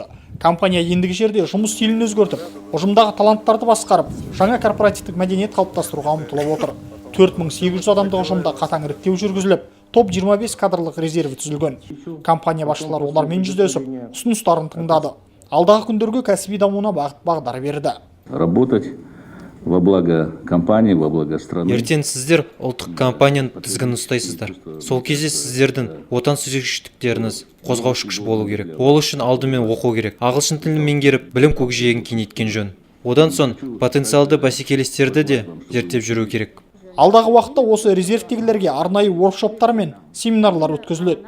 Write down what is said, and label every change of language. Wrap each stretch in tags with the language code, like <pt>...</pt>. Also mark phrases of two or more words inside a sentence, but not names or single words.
<kk>Компания ендігі жерде жұмыс стилін өзгертіп, ұжымдағы таланттарды басқарып, жаңа корпоративтік мәдениет қалыптастыруға ұмтылып отыр. 4800 адамдық ұжымда қатаң іріктеу жүргізіліп, топ 25 кадрлық резерві түзілген. Компания басшылары олармен жүздесіп, ұсыныстарын тыңдады. Алдағы күндерге кәсіби дамуына бағыт-бағдар берді.</kk> <ru>Работать во благо компании, во благо страны.</ru> <kk>Ертең сіздер ұлттық компанияның тізгінін ұстайсыздар. Сол кезде сіздердің отансүйгіштіктеріңіз қозғаушы күш болу керек. Ол үшін алдымен оқу керек. Ағылшын тілін меңгеріп, білім көкжиегін кеңейткен жөн. Одан соң потенциалды бәсекелестерді де зерттеп жүру керек. Алдағы уақытта осы резервтегілерге арнайы воркшоптар мен семинарлар өткізіледі.</kk>